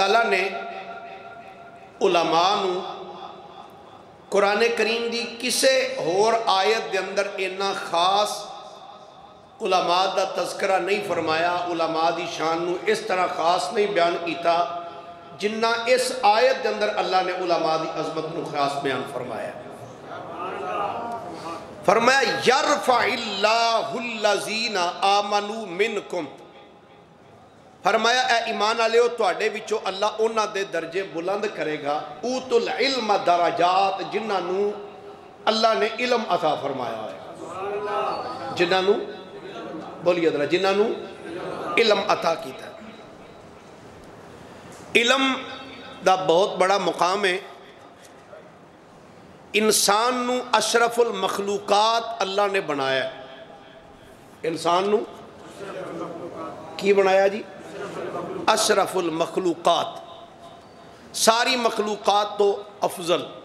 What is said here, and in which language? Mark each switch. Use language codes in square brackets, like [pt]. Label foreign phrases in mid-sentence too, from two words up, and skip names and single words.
[pa] تعالیٰ نے علماء نو قرآن کریم دی کسے اور آیت دے اندر اینا خاص علماء دا تذکرہ نہیں فرمایا، علماء دی شان نو اس طرح خاص نہیں بیان کیتا جنہ اس آیت دے اندر اللہ نے علماء دی عظمت نو خاص بیان فرمایا۔ فرمایا [ar] یرفع اللہ الذین آمنوا منکم، [pa] فرمایا اے ایمان والےو تواڈے وچوں اللہ انہاں دے درجے بلند کرے گا، [ar] اوت العلم درجات، [pa] جنہاں نو اللہ نے علم عطا فرمایا ہے، جنہاں نو بولیے ذرا، جنہاں نو علم عطا کیتا ہے۔ علم دا بہت بڑا مقام ہے۔ انسان نو اشرف المخلوقات اللہ نے بنایا ہے۔ انسان نو کی بنایا جی؟ اشرف المخلوقات، ساری مخلوقات تو افضل۔